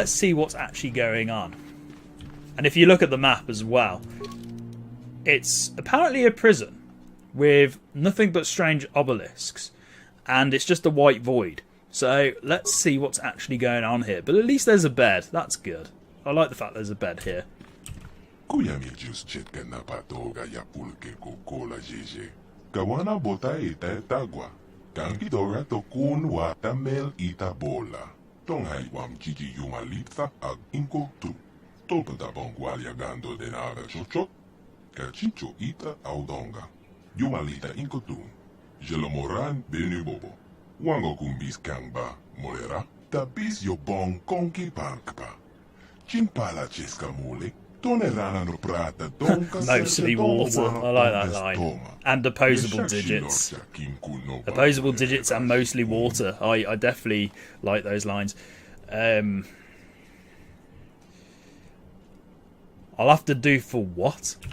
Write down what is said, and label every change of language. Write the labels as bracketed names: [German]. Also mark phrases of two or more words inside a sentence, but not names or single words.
[English] Let's see what's actually going on. And if you look at the map as well, it's apparently a prison with nothing but strange obelisks, and it's just a white void. So let's see what's actually going on here. But at least there's a bed. That's good. I like the fact there's a bed here. Kawana bota ita tagwa. Kanki dora to kun wa tamel ita bola. Tonghai wam chichi yumalita ag inkoktu. Tolpa da bongwalia gando denara chochot. Kachicho ita audonga. Yumalita inkoktu. Jelomoran benu bobo. Wango kumbis kangba molera. Tabis yo bong konki pankpa. Chimpala cheska mule. Mostly water. I like that line. And opposable digits. Opposable digits and mostly water. I definitely like those lines. I'll have to do for what?